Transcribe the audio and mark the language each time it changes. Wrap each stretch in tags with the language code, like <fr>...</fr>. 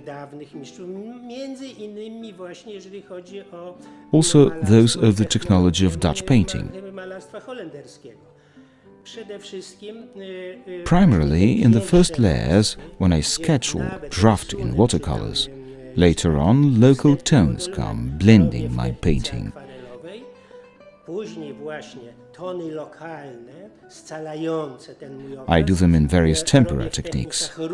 <pl>dawnych mistrzów, między innymi właśnie jeżeli chodzi o</pl> <en>Also those of the technology of Dutch painting.</en> <pl>malarstwa holenderskiego. Przede wszystkim</pl> <en>Primarily in the first layers when I sketch or draft in watercolors. Later on, local tones come, blending my painting.</en> <pl>Później właśnie tony lokalne, scalające ten mój obraz.</pl> <en>I do them in various tempera techniques.</en>